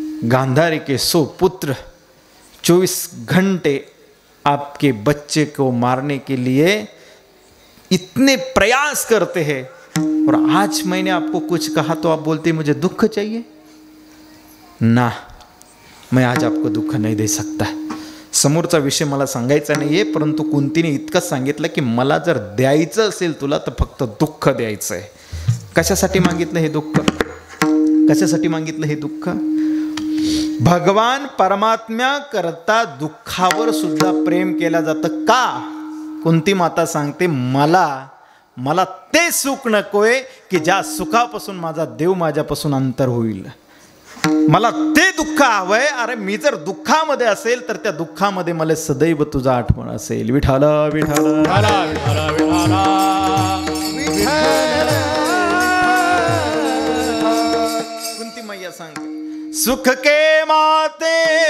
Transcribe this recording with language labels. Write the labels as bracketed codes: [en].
[hi] गांधारी के 100 पुत्र 24 घंटे आपके बच्चे को मारने के लिए इतने प्रयास करते हैं और आज मैंने आपको कुछ कहा तो आप बोलते मुझे दुख चाहिए। ना, मैं आज आपको दुःख नाही दे सकता. [mr] समोरचा विषय मला सांगायचा नाहीये, परंतु कुंतीने इतकंच सांगितलं की मला जर द्यायचं असेल तुला तर फक्त दुःख द्यायचं आहे. कशासाठी मागितलं हे दुःख? कशासाठी मागितलं हे दुःख? भगवान परमात्म्या करता दुःखावर सुद्धा प्रेम केला जातं का? कुंती माता सांगते मला ते सुख नकोय की ज्या सुखापासून माझा देव माझ्यापासून अंतर होईल. मला ते दुःख हवंय. अरे मी जर दुःखामध्ये असेल तर त्या दुःखामध्ये मला सदैव तुझा आठवण असेल. विठाला विठाला विठाला विठाला कुंती मैया सांगते [hi] सुख के माते